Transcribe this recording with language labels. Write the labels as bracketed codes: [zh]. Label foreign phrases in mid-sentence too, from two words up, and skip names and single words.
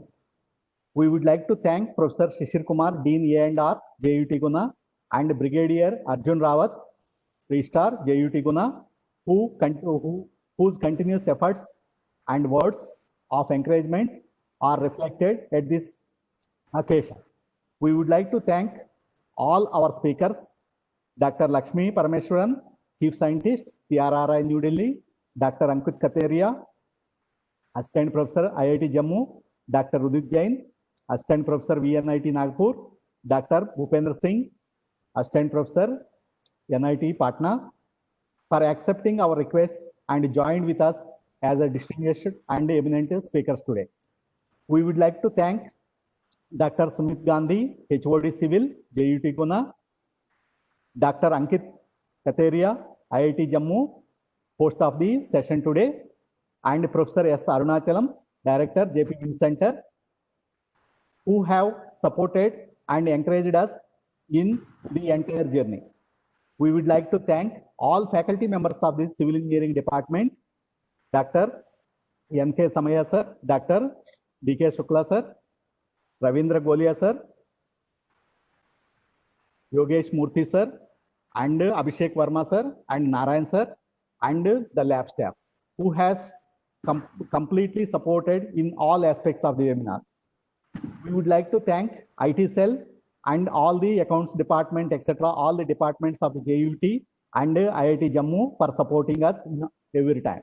[en] We would like to thank Professor Shishir Kumar, Dean A&R, JUET Guna, and Brigadier Arjun Rawat, Registrar, JUET Guna, whose continuous efforts and words of encouragement are reflected at this occasion. We would like to thank all our speakers, Dr. Lakshmi Parameshwaran, Chief Scientist, CRRI New Delhi, Dr. Ankit Kateria, Assistant Professor, IIT Jammu, Dr. Udit Jain, Assistant Professor, VNIT Nagpur, Dr. Bhupendra Singh, Assistant Professor, NIT Patna, for accepting our requests and joined with us as a distinguished and eminent speakers today. We would like to thank Dr. Sumit Gandhi, HOD Civil, JUET Guna, Dr. Ankit Kateria, IIT Jammu, host of the session today, and Professor S. Arunachalam, Director, JP Wim Center, who have supported and encouraged us in the entire journey. We would like to thank all faculty members of the Civil Engineering Department, Dr. N.K. Samaya sir, Dr. D.K. Shukla sir, Ravindra Golia sir, Yogesh Murthy sir, and Abhishek Verma sir, and Narayan sir, and the lab staff, who has completely supported in all aspects of the webinar. We would like to thank IT cell and all the accounts department, etc., all the departments of the JUET and IIT Jammu for supporting us every time.